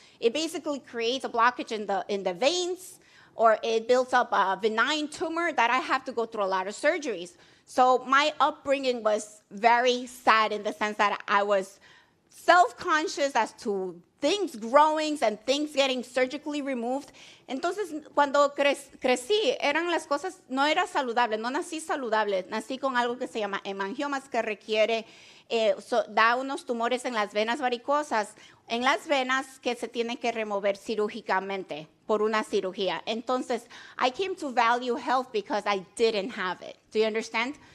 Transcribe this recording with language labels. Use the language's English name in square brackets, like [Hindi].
[English] It basically creates a blockage in the veins, or it builds up a benign tumor that I have to go through a lot of surgeries. So my upbringing was very sad in the sense that I was self-conscious as to things growing and things getting surgically removed. [Spanish] Entonces, cuando crecí, eran las cosas, no era saludable, no nací saludable, nací con algo que se llama hemangiomas, que requiere, da unos tumores en las venas varicosas, en las venas que se tienen que remover cirúrgicamente por una cirugía. Entonces, [English] I came to value health because I didn't have it. Do you understand?